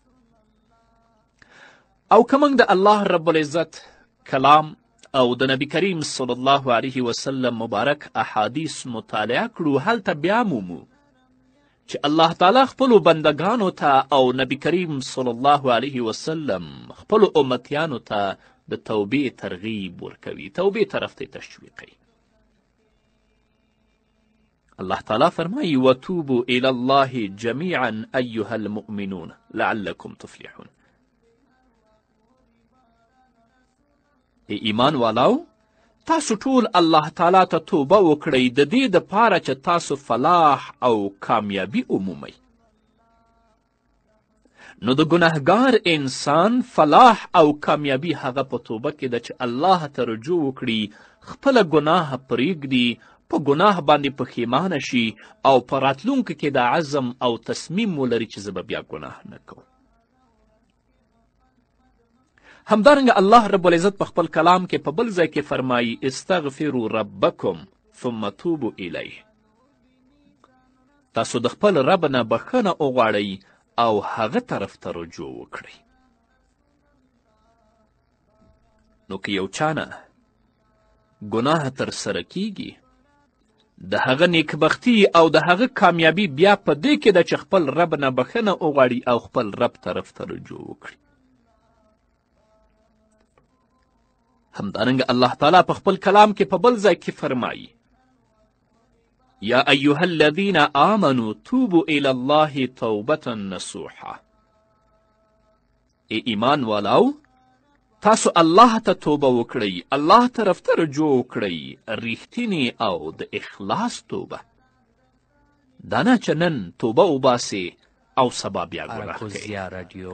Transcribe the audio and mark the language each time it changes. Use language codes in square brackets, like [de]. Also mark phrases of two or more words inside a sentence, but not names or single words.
[ps] او که موږ د الله رب العزت کلام او د نبی کریم [ar] صلی الله علیه وسلم [ps] مبارک احادیث مطالعه کړو، هلته بیا مومو چې الله تعالی خپلو بندگانو ته او نبی کریم [ar] صلی الله علیه وسلم [ps] خپلو امتیانو ته د توبې ترغیب ورکوي، توبې طرف ته تشویقوي. الله تعالی فرمایي [ar] وتوبوا الی الله جمیعا ایها المؤمنون لعلکم تفلحون. [ps] ای ایمان والاو، تاسو ټول الله تعالی ته توبه وکړئ د دې دپاره چې تاسو فلاح او کامیابي ومومئ. نو د ګنهګار انسان فلاح او کامیابي هغه په توبه کې ده چې الله ته رجوع وکړي، خپله ګناه پرېږدي، په ګناه باندې پښیمانه شي او په راتلونکي کې د عزم او تصمیم ولري چې زه به بیا ګناه نه کوم. همدارنګه الله رب العزت په خپل کلام کې په بل ځای کې فرمایي [ar] استغفروا ربکم ثم توبوا الیه. [ps] تاسو د خپل رب نه بښنه وغواړئ او هغه طرف ته رجوع وکړئ. نو که یو چا نه ګناه ترسره کیږي، د هغه نیکبختي او د هغه کامیابي بیا په دې کې ده چې خپل رب نه بښنه وغواړي او خپل رب طرف ته رجوع وکړي. همدارنګه الله تعالی په خپل کلام کې په بل ځای کې فرمایي [ar] یا ایها الذین آمنوا توبوا الی الله توبة نصوحا. [ps] ای ایمان والاو، تاسو الله ته توبه وکړئ، الله طرف ته رجوع وکړئ، ریښتینې او د اخلاص توبه. دا نه چې نن توبه وباسې او سبا بیا ګناه کوې.